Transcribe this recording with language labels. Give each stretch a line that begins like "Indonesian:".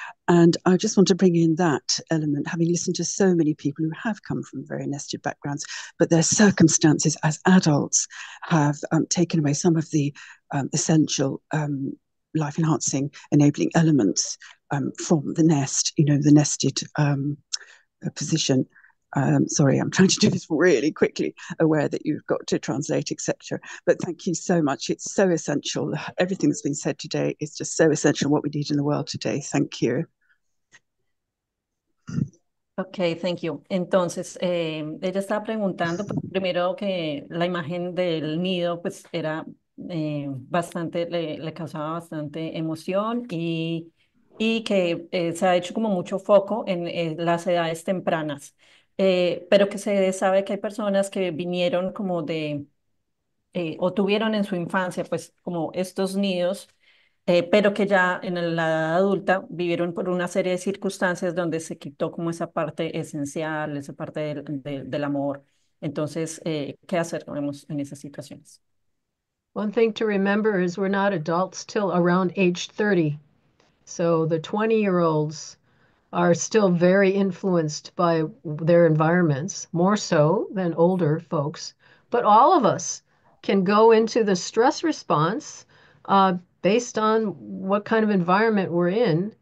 English: And I just want to bring in that element, having listened to so many people who have come from very nested backgrounds, but their circumstances as adults have taken away some of the essential life-enhancing, enabling elements from the nest, the nested position. Sorry, I'm trying to do this really quickly, aware that you've got to translate, etc. But thank you so much. It's so essential. Everything that's been said today is just so essential, what we need in the world today. Thank you. Ok, thank you.
Spanish: Entonces, ella estaba preguntando, pues, primero que la imagen del nido, pues era bastante, le causaba bastante emoción y que se ha hecho como mucho foco en las edades tempranas, pero que se sabe que hay personas que vinieron como o tuvieron en su infancia, pues como estos nidos, pero que ya en la edad adulta vivieron por una serie de circunstancias donde se quitó como esa parte esencial, esa parte del amor. Entonces, ¿qué hacer en esas situaciones?
English: One thing to remember is we're not adults till around age 30. So the 20-year-olds are still very influenced by their environments, more so than older folks. But all of us can go into the stress response based on what kind of environment we're in.